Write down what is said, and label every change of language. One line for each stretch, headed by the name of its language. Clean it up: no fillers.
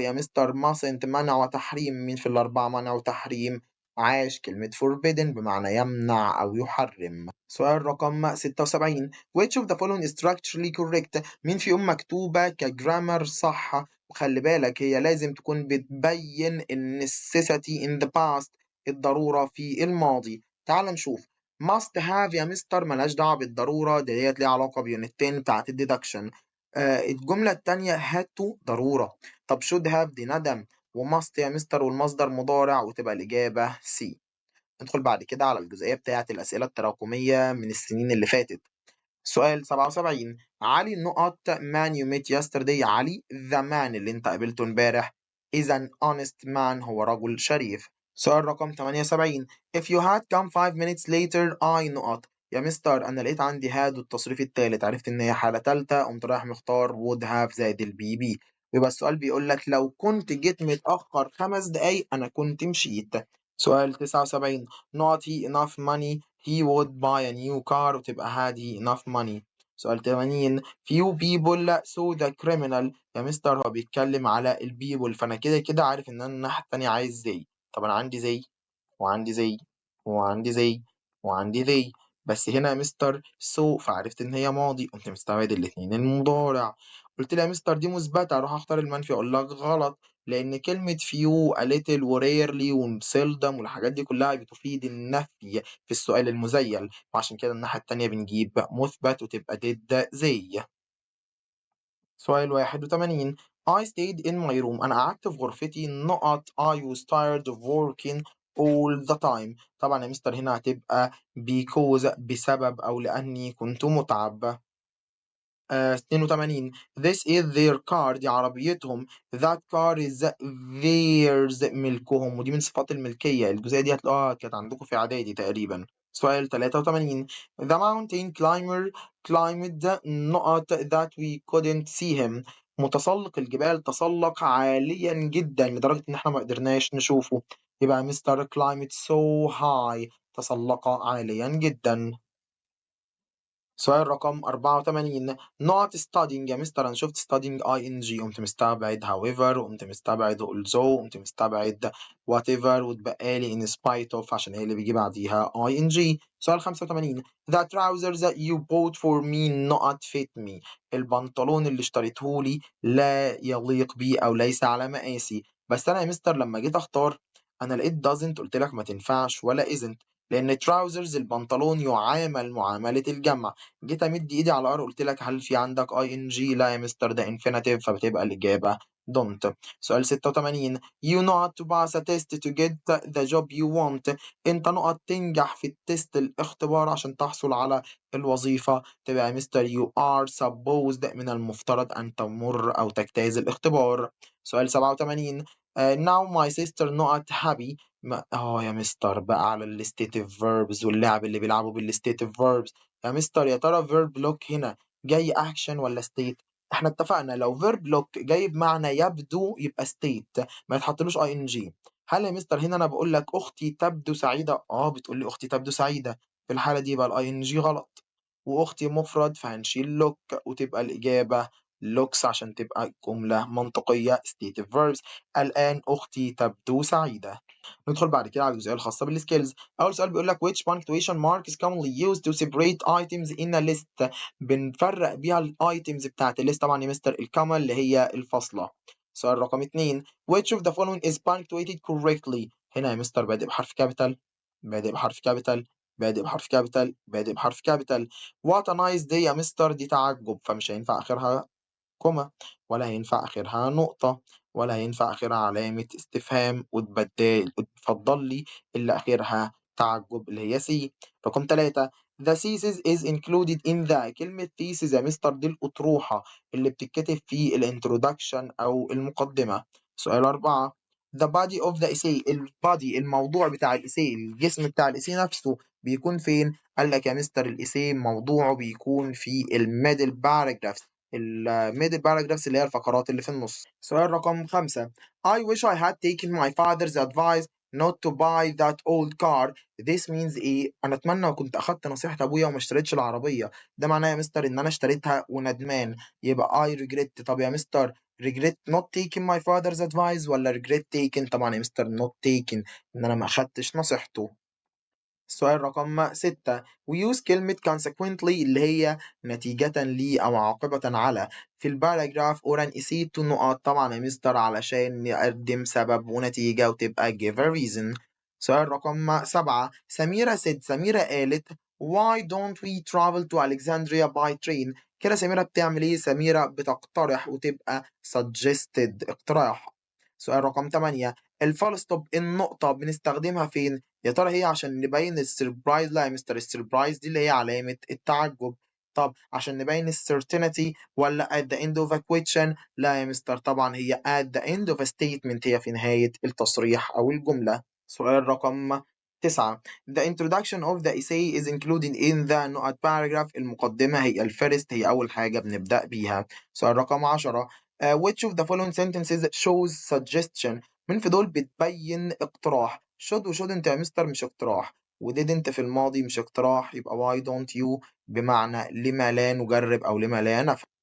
Arabic: يا مستر mustn't منع وتحريم. مين في الأربعة منع وتحريم؟ عاش كلمة forbidden بمعنى يمنع أو يحرم. سؤال رقم 76
English: which of the following is structurally correct؟
Arabic: مين فيهم مكتوبة كجرامر صح؟ وخلي بالك هي لازم تكون بتبين ال
English: necessity in the past
Arabic: الضرورة في الماضي. تعال نشوف
English: must have
Arabic: يا مستر ملهاش دعوة بالضرورة ديت ليها علاقة بيونت 10 بتاعت الديدكشن. الجملة التانية
English: had to
Arabic: ضرورة. طب
English: should have
Arabic: دي ندم وماست يا مستر والمصدر مضارع وتبقى الإجابة C. ندخل بعد كده على الجزئية بتاعة الأسئلة التراكمية من السنين اللي فاتت. سؤال 77 علي نقط
English: man you met yesterday.
Arabic: علي
English: the man
Arabic: اللي انت قابلته امبارح
English: is an honest man
Arabic: هو رجل شريف. سؤال رقم 78
English: if you had come 5 minutes later I
Arabic: نقط. يا مستر انا لقيت عندي had والتصريف التالت عرفت ان هي حالة تالتة قمت رايح مختار
English: would have
Arabic: زائد البي بي. ويبقى السؤال بيقول لك لو كنت جيت متأخر 5 دقايق انا كنت مشيت. سؤال 79
English: not he enough money he would buy a new car
Arabic: وتبقى
English: had he enough money.
Arabic: سؤال 80
English: few people saw the criminal.
Arabic: يا مستر هو بيتكلم على البيبول، فأنا كده كده عارف إن أنا الناحية التانية عايز زي. طب أنا عندي زي وعندي زي وعندي زي وعندي زي، بس هنا يا مستر سو فعرفت إن هي ماضي، قمت مستبعد الاتنين المضارع. قلت لي يا مستر دي مثبتة، أروح أختار المنفي أقول لك غلط، لأن كلمة
English: few a little
Arabic: و rarely و seldom والحاجات دي كلها بتفيد النفي في السؤال المزيل، وعشان كده الناحية التانية بنجيب مثبت وتبقى ضد زي. سؤال 81
English: I stayed in my room.
Arabic: أنا قعدت في غرفتي نقط
English: I was tired of working all the time.
Arabic: طبعا يا مستر هنا هتبقى because بسبب أو لأني كنت متعب.
English: 82 This is their car.
Arabic: دي عربيتهم.
English: That car is theirs
Arabic: ملكهم، ودي من صفات الملكية. الجزئية دي هتلاقوها كانت عندكم في إعدادي تقريبا. سؤال 83
English: The mountain climber climbed
Arabic: نقط
English: that we couldn't see him.
Arabic: متسلق الجبال تسلق عاليا جدا لدرجة إن إحنا ما قدرناش نشوفه. يبقى مستر
English: climbed so high
Arabic: تسلق عاليا جدا. سؤال رقم 84
English: not studying.
Arabic: يا مستر أنا شفت studying ing قمت مستبعد however وقمت مستبعد although وقمت مستبعد whatever واتبقى لي
English: in spite of
Arabic: عشان هي اللي بيجي بعديها ing. سؤال 85
English: the trousers that you bought for me not fit me.
Arabic: البنطلون اللي اشتريته لي لا يليق بي أو ليس على مقاسي. بس أنا يا مستر لما جيت أختار أنا لقيت doesn't قلت لك ما تنفعش ولا isn't، لأن trousers البنطلون يعامل معاملة الجمع. جيت أمد إيدي على R قلت لك هل في عندك ING؟ لا يا مستر ده infinitive، فبتبقى الإجابة don't. سؤال 86
English: you know how to pass a test to get the job you want.
Arabic: أنت نقط تنجح في التست الاختبار عشان تحصل على الوظيفة، تبقى يا مستر
English: you are supposed
Arabic: من المفترض أن تمر أو تجتاز الاختبار. سؤال 87
English: now my sister not happy.
Arabic: يا مستر بقى على الستيتيف verbs واللعب اللي بيلعبوا بالستيتيف verbs. يا مستر يا ترى verb look هنا جاي action ولا state؟ احنا اتفقنا لو verb look جاي بمعنى يبدو يبقى state ما يتحطلوش ing. هل يا مستر هنا انا بقول لك اختي تبدو سعيدة؟ بتقول لي اختي تبدو سعيدة، في الحالة دي يبقى ing غلط، واختي مفرد فهنشيل look وتبقى الإجابة looks عشان تبقى جملة منطقية stative verbs. الآن أختي تبدو سعيدة. ندخل بعد كده على الجزئيه الخاصه بالسكيلز. اول سؤال بيقول لك
English: which punctuation mark is commonly used to separate items in a list.
Arabic: بنفرق بيها الايتمز بتاعت الليست. طبعا يا مستر الكاما اللي هي الفاصله. سؤال رقم 2
English: which of the following is punctuated correctly.
Arabic: هنا يا مستر بادئ بحرف كابيتال، بادئ بحرف كابيتال، بادئ بحرف كابيتال، بادئ بحرف كابيتال.
English: what a nice day
Arabic: يا مستر دي تعجب فمش هينفع اخرها كوما، ولا هينفع آخرها نقطة، ولا هينفع آخرها علامة استفهام، وتفضل لي اللي آخرها تعجب اللي هي سي. رقم 3
English: The thesis is included in the.
Arabic: كلمة thesis يا مستر دي الأطروحة اللي بتتكتب في الانترودكشن أو المقدمة. سؤال 4
English: The body of the essay.
Arabic: البادي الموضوع بتاع الإيساي، الجسم بتاع الإيساي نفسه بيكون فين؟ قال لك يا مستر الإيساي موضوعه بيكون في الميدل باراجراف. الميدل باراجرافز اللي هي الفقرات اللي في النص. سؤال رقم 5
English: I wish I had taken my father's advice not to buy that old car. This means
Arabic: ايه؟ انا اتمنى وكنت اخدت نصيحة ابويا وما اشتريتش العربية. ده معناه يا مستر ان انا اشتريتها وندمان، يبقى
English: I regret.
Arabic: طب يا مستر
English: regret not taking my father's advice
Arabic: ولا
English: regret taken؟
Arabic: طبعا يا مستر
English: not taken،
Arabic: ان انا ما اخدتش نصيحته. السؤال رقم 6
English: we use
Arabic: كلمة consequently اللي هي نتيجة لي أو عاقبة على في الباراجراف
English: or an essay to
Arabic: نقط. طبعا يا مستر علشان نقدم سبب ونتيجة وتبقى
English: give a reason.
Arabic: سؤال رقم 7 سميرة سميرة قالت
English: why don't we travel to Alexandria by train.
Arabic: كده سميرة بتعمل ايه؟ سميرة بتقترح وتبقى suggested اقتراح. سؤال رقم 8 الفول ستوب النقطة بنستخدمها فين؟ يا ترى هي عشان نبين السربرايز؟ لا يا مستر السربرايز دي اللي هي علامة التعجب. طب عشان نبين السيرتينتي ولا
English: at the end of a question؟
Arabic: لا يا مستر طبعا هي
English: at the end of a statement،
Arabic: هي في نهاية التصريح أو الجملة. سؤال رقم 9
English: The introduction of the essay is included in the
Arabic: نقط
English: paragraph.
Arabic: المقدمة هي الفيرست، هي أول حاجة بنبدأ بيها. سؤال رقم 10
English: which of the following sentences shows suggestion.
Arabic: من في دول بتبين اقتراح؟ should و shouldn't يا مستر مش اقتراح، وdidn't في الماضي مش اقتراح، يبقى
English: why don't you
Arabic: بمعنى لِمَ لا نجرب أو لِمَ لا نفعل.